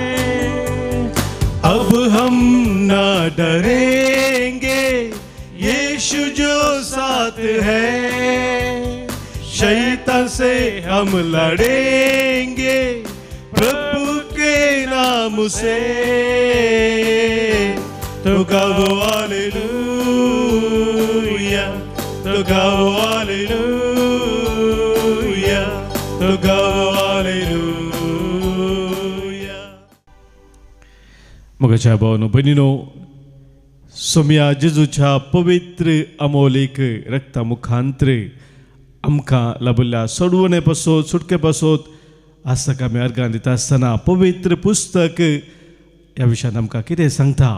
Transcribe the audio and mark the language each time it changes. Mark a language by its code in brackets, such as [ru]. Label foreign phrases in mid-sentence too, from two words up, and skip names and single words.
[hi] अब हम न डरेंगे यीशु जो साथ है, शैतान से हम लड़ेंगे प्रभु के नाम से. तो गाओ हालेलुया, तो गाओ हालेलुया, तो गाओ हालेलुया. [kok] मोगाच्या भावांनो भयणींनो, सोम्या जेजूच्या पवित्र अमोलीक रक्ता मुखांतर आमकां लाभिल्ल्या सोडवणे पासून सुटके पासून आज ताका आमी अर्गां दिता आसतना पवित्र पुस्तक ह्या विशयान आमकां कितें सांगता.